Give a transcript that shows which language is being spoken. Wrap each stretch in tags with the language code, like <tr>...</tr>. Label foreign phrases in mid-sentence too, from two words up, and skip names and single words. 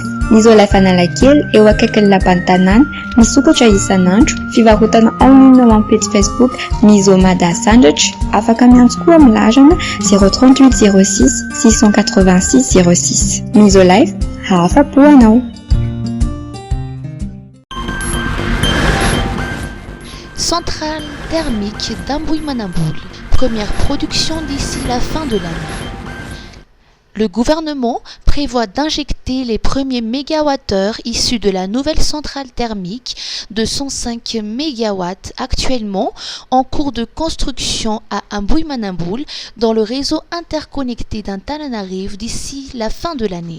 <mg>Misolife Analakely eo akaikin'ny lapan'ny tanàna, misokatra isan'andro, fivarotana online ao amin'ny page Facebook Miso Mada Sandwich, afaka miantso koa amin'ny larana 038 06 686 06. Misolife, hafa-po anao.</mg> <fr>Centrale thermique d'Ambouy-Manamboul, première production d'ici la fin de l'année. Le gouvernement prévoit d'injecter les premiers mégawattheures issus de la nouvelle centrale thermique de 105 MW actuellement en cours de construction à Amboui-Manamboul dans le réseau interconnecté d'Antananarive d'ici la fin de l'année.</fr>